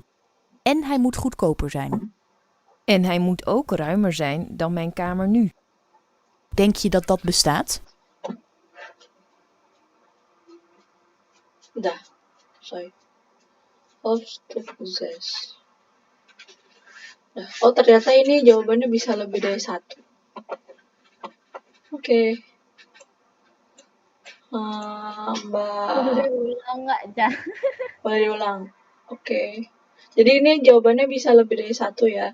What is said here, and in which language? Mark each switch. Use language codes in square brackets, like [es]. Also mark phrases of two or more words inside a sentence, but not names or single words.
[nl] En hij moet goedkoper zijn. En hij moet ook ruimer zijn dan mijn kamer nu. Denk je dat dat bestaat? [id] Dah, sorry. [nl] Hoofdstuk 6. [id] Nah, oh ternyata ini jawabannya bisa lebih dari satu. Oke. Mbak, Boleh ulang nggak, Ca? boleh diulang. Oke. Jadi ini jawabannya bisa lebih dari satu ya.